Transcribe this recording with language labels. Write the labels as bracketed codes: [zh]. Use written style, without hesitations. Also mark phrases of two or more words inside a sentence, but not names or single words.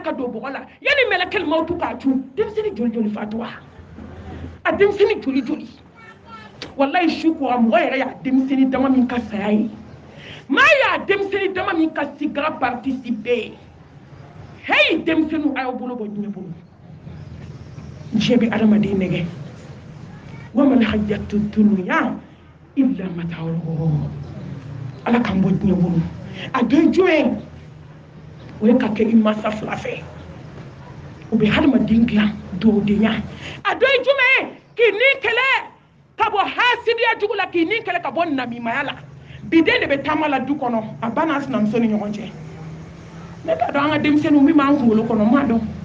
[bm] ka don bɔgɔ la yani mɛlɛkɛl mawtu k'a cun denmisɛnnin joli joli fatura a denmisɛnnin joli joli wallahi su ko mɔgɔ yɛrɛ y'a denmisɛnnin dama min ka saya ye maa y'a denmisɛnnin dama min ka sigara participer hey denmisɛnninw a y'aw bolo bɔ diɲɛ bolo diɲɛ bɛ adamaden nɛgɛ [ar] وما الحياة الدنيا إلا متاع الغرور [bm] Ala k'an bɔ diɲɛ bolo a dɔ ye jumɛn o ye ka kɛ i mansa fila fɛ o bɛ hadamaden dilan dɔwdenya a dɔ ye jumɛn ye k'i ni kɛlɛ ka bɔ hasidiya jugu la k'i ni kɛlɛ ka bɔ namimaya la biden de bɛ taama la du kɔnɔ a ba n'a sinamuso ni ɲɔgɔn cɛ ne t'a dɔn an ka denmisɛnninw min b'an kunkolo kɔnɔ n m'a dɔn